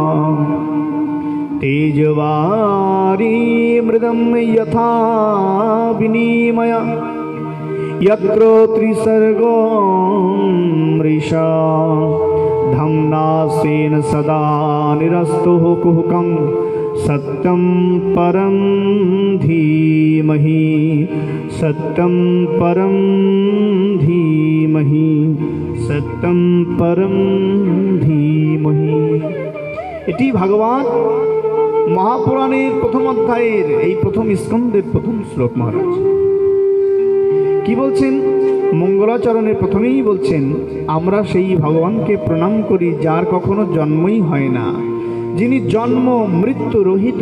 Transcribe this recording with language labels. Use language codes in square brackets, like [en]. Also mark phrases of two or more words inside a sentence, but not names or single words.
[sa] तेजवारी मृदं यथा विनिमय यत्र त्रिसर्गो मृषा धम्नासेन सदा निरस्तुः कुहकं सत्यं परं धीमहि सत्यं परं धीमहि सत्यं परं धीमहि। [bn] এটি ভাগবত মহাপুরাণের প্রথম অধ্যায়ের এই প্রথম স্কন্ধের প্রথম শ্লোক। মহারাজ কি বলছেন? মঙ্গলাচরণের প্রথমেই বলছেন আমরা সেই ভগবানকে প্রণাম করি যার কখনো জন্মই হয় না, যিনি জন্ম মৃত্যু রহিত।